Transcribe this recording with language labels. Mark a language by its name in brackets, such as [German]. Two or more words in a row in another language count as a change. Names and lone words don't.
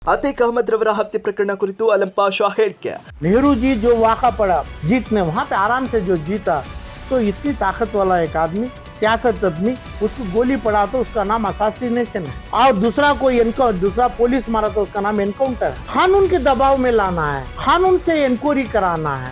[Kannada] ಅತೀಕ್ ಅಹಮದ್ ರವರ ಹತ್ಯೆ ಪ್ರಕರಣ ಕುರಿತು ಅಲಂ ಪಾಷಾ ಹೇಳಿಕೆ. [Hindi] नेहरू जी जो वाक़ा पड़ा जीतने, वहाँ पे आराम से जो जीता, तो इतनी ताकत वाला एक आदमी, सियासत आदमी, उसको गोली पड़ा तो उसका नाम असासिनेशन है, और दूसरा दूसरा पुलिस मारा तो उसका नाम एनकाउंटर है। कानून के दबाव में लाना है, कानून से इंक्वायरी कराना है।